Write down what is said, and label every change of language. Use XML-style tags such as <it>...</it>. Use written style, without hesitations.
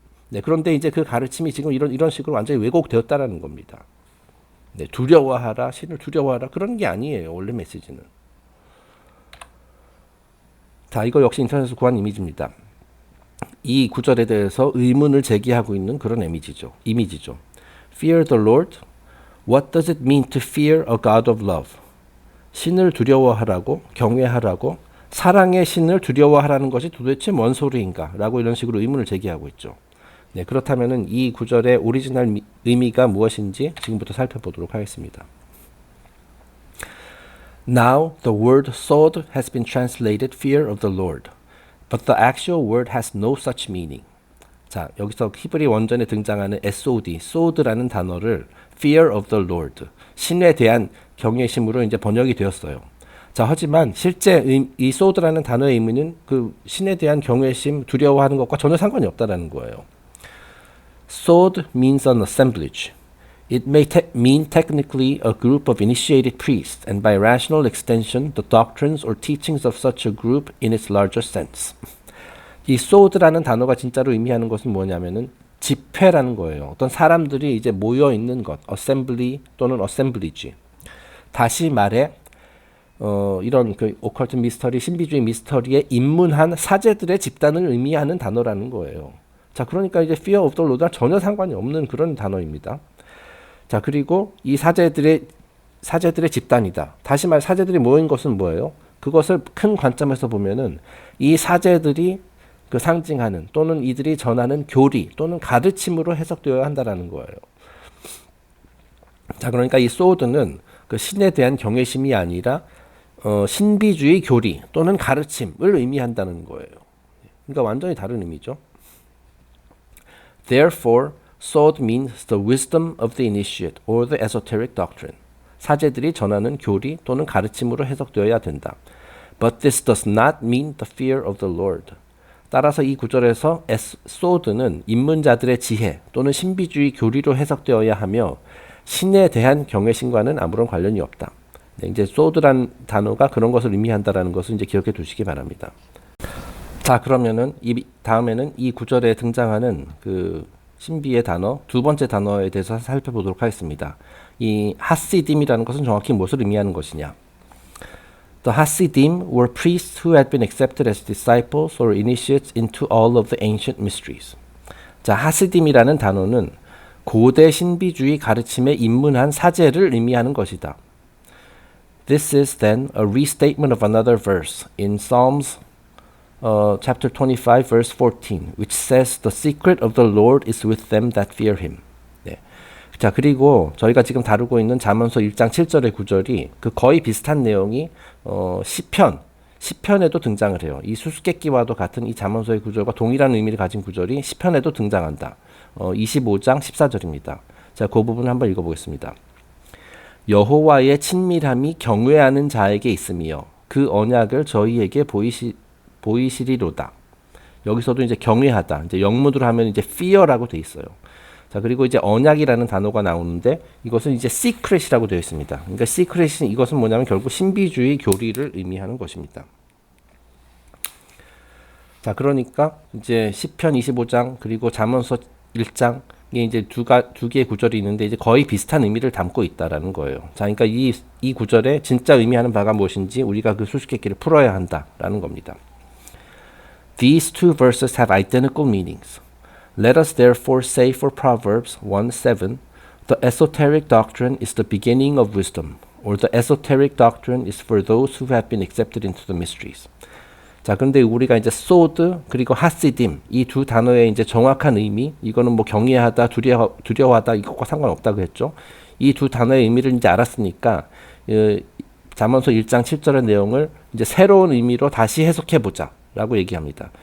<ko>네, 그런데 이제 그 가르침이 지금 이런 식으로 완전히 왜곡되었다라는 겁니다. 네, 두려워하라, 신을 두려워하라 그런 게 아니에요. 원래 메시지는. 자, 이거 역시 인터넷에서 구한 이미지입니다. 이 구절에 대해서 의문을 제기하고 있는 그런 이미지죠.</ko> <en>Fear the Lord. What does it mean to fear a God of love?</en> <ko>신을 두려워하라고, 경외하라고, 사랑의 신을 두려워하라는 것이 도대체 뭔 소리인가? 라고 이런 식으로 의문을 제기하고 있죠. 네, 그렇다면 이 구절의 오리지널 의미가 무엇인지 지금부터 살펴보도록 하겠습니다.</ko> <en>Now the word sword has been translated fear of the Lord. But the actual word has no such meaning.</en> <ko>자, 여기서 히브리 원전에 등장하는 SOD, sword라는 단어를</ko> <en>fear of the Lord,</en> <ko>신에 대한 경외심으로 이제 번역이 되었어요. 자, 하지만 실제 이 sword라는 단어의 의미는 그 신에 대한 경외심, 두려워하는 것과 전혀 상관이 없다라는 거예요.</ko> <en>Sword means an assemblage. It may mean technically a group of initiated priests, and by rational extension, the doctrines or teachings of such a group in its larger sense.</en> <ko>이 sword라는 단어가 진짜로 의미하는 것은 뭐냐면은 집회라는 거예요. 어떤 사람들이 이제 모여 있는 것, assembly 또는 assemblage. 다시 말해, 이런 그 오컬트 미스터리, 신비주의 미스터리에 입문한 사제들의 집단을 의미하는 단어라는 거예요. 자, 그러니까 이제</ko> <en>fear of the Lord</en> <ko>와 전혀 상관이 없는 그런 단어입니다. 자, 그리고 이 사제들의 집단이다. 다시 말해 사제들이 모인 것은 뭐예요? 그것을 큰 관점에서 보면은 이 사제들이 그 상징하는 또는 이들이 전하는 교리 또는 가르침으로 해석되어야 한다라는 거예요. 자, 그러니까 이 sword는 그 신에 대한 경외심이 아니라 신비주의 교리 또는 가르침을 의미한다는 거예요. 그러니까 완전히 다른 의미죠.</ko> <en>Therefore, sword means the wisdom of the initiate or the esoteric doctrine.</en> <ko>사제들이 전하는 교리 또는 가르침으로 해석되어야 된다.</ko> <en>But this does not mean the fear of the Lord.</en> <ko>따라서 이 구절에서 sword는 입문자들의 지혜 또는 신비주의 교리로 해석되어야 하며 신에 대한 경외심과는 아무런 관련이 없다. 네, 이제 sword란 단어가 그런 것을 의미한다라는 것을 이제 기억해 두시기 바랍니다. 자, 그러면은 다음에는 이 구절에 등장하는 그 신비의 단어, 두 번째 단어에 대해서 살펴보도록 하겠습니다. 이 하시딤이라는 것은 정확히 무엇을 의미하는 것이냐?</ko> <en>The Hasidim were priests who had been accepted as disciples or initiates into all of the ancient mysteries.</en> <ko>자, 하시딤이라는 단어는 고대 신비주의 가르침에 입문한 사제를 의미하는 것이다.</ko> <en>This is then a restatement of another verse in Psalms chapter 25 verse 14, which says the secret of the Lord is with them that fear him.</en> <ko>네. 자, 그리고 저희가 지금 다루고 있는 잠언서 1장 7절의 구절이 그 거의 비슷한 내용이 시편에도 등장을 해요. 이 수수께끼와도 같은 이 잠언서의 구절과 동일한 의미를 가진 구절이 시편에도 등장한다. 25장 14절입니다. 자, 그 부분 한번 읽어보겠습니다. 여호와의 친밀함이 경외하는 자에게 있으며 그 언약을 저희에게 보이시리로다. 여기서도 이제 경외하다. 이제 영문으로 하면 이제 fear라고 돼 있어요. 자, 그리고 이제 언약이라는 단어가 나오는데 이것은 이제 secret이라고 되어 있습니다. 그러니까 secret이 이것은 뭐냐면 결국 신비주의 교리를 의미하는 것입니다. 자, 그러니까 이제 시편 25장 그리고 잠언서 1장 이게 이제 두 개의 구절이 있는데 이제 거의 비슷한 의미를 담고 있다라는 거예요. 자, 그러니까 이 구절의 진짜 의미하는 바가 무엇인지 우리가 그 수수께끼를 풀어야 한다라는 겁니다.</ko> <en>These two verses have identical meanings. Let us therefore say for Proverbs 1:7, the esoteric doctrine is the beginning of wisdom, or the esoteric doctrine is for those who have been accepted into the mysteries.</en> <ko>자, 그런데 우리가 이제 소드 그리고 하시딤 이 두 단어의 이제 정확한 의미, 이거는 뭐 경외하다, 두려워하다 이것과 상관없다고 했죠. 이 두 단어의 의미를 이제 알았으니까 잠언서 1장 7절의 내용을 이제 새로운 의미로 다시 해석해 보자라고 얘기합니다.</ko>